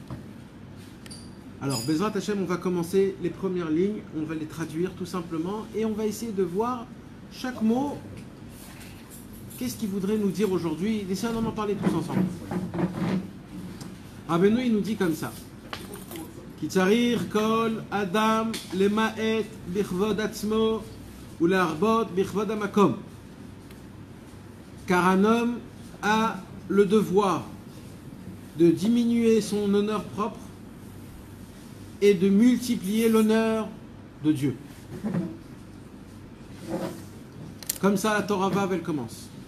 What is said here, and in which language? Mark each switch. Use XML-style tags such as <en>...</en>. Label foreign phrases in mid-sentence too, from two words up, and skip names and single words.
<he>Alors, בעזרת השם,</he> <fr>on va commencer les premières lignes, on va les traduire tout simplement et on va essayer de voir chaque mot, qu'est-ce qu'il voudrait nous dire aujourd'hui. Essayons d'en parler tous ensemble. Rabbeinu, il nous dit comme ça.</fr> <he>כי צריך כל אדם למעט בכבוד עצמו ו להרבות בכבוד המקום.</he> <fr>Car un homme a le devoir de diminuer son honneur propre et de multiplier l'honneur de Dieu. Comme ça, la Torah Vav, elle commence.</fr>